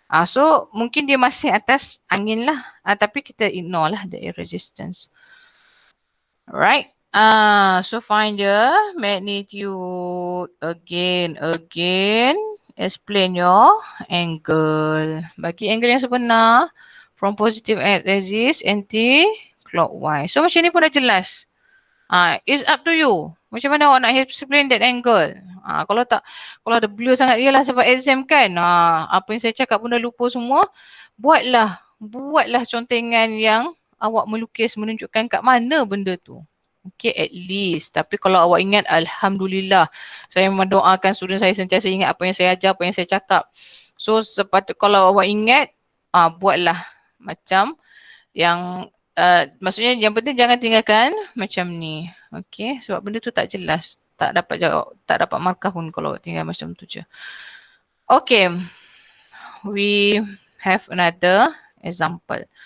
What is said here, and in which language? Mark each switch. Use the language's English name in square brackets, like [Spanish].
[Malay] So mungkin dia masih atas angin lah. Tapi kita ignore lah [English] the air resistance. [Malay] Alright. [English] So find the magnitude again. Explain your angle. [Malay] Bagi angle yang sebenar [English] from positive axis anti-clockwise. So [Malay] macam ni pun dah jelas. [English] It's up to you. [Malay] Macam mana awak nak [English] explain that angle? [Malay] Kalau ada blur sangat dia lah sebab exam kan. Apa yang saya cakap pun dah lupa semua. Buatlah contengan yang awak melukis menunjukkan kat mana benda tu. Okay, [English] at least. [Malay] Tapi kalau awak ingat, Alhamdulillah. Saya memang doakan student saya sentiasa ingat apa yang saya ajar, apa yang saya cakap. So, kalau awak ingat, buatlah macam yang maksudnya yang penting jangan tinggalkan macam ni. Okay, sebab benda tu tak jelas. Tak dapat jawab, tak dapat markah pun kalau tinggal macam tu je. [English] Okay, we have another example.